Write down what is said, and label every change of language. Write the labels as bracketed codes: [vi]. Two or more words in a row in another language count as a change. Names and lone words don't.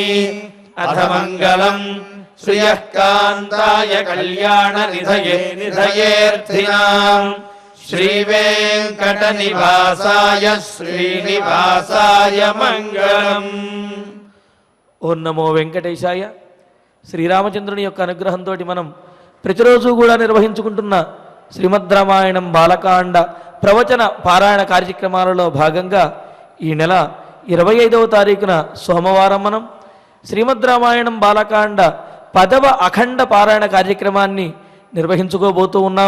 [sa] अथ मङ्गलम् श्रियः कान्ताय कल्याणनिधये निधयेऽर्थिनाम् श्रीवेङ्कटनिवासाय श्रीनिवासाय मङ्गलम्। ॐ नमो वेङ्कटेशाय. [te] శ్రీరామచంద్రుని యొక్క అనుగ్రహంతో మనం ప్రతిరోజు కూడా నిర్వహించుకుంటున్న శ్రీమద్ రామాయణం బాలకాండ ప్రవచన పారాయణ కార్యక్రమాలలో భాగంగా ఈ నెల 25వ తారీఖున సోమవారం మనం శ్రీమద్ రామాయణం బాలకాండ 10వ అఖండ పారాయణ కార్యక్రమాన్ని నిర్వహించుకోబోతూ ఉన్నాం.